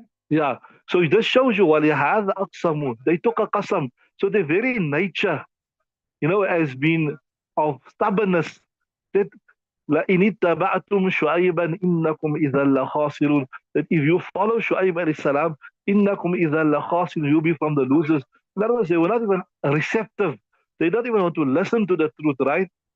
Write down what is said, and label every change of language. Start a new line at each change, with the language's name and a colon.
English: Yeah. So this shows you
Arabic: وَلِهَذَا أَقْسَمُوا.
English: They took a qasam. So their very nature, has been of stubbornness. That
Arabic: لَإِنِ اتَّبَعْتُمْ شُعَيْبًا إِنَّكُمْ إِذًا لَخَاسِرُونَ.
English: That if you follow Shu'aib alayhi salam,
Arabic: إِنَّكُمْ إِذًا لَخَاسِرُونَ,
English: you'll be from the losers. In other words, they were not even receptive. They don't even want to listen to the truth, right?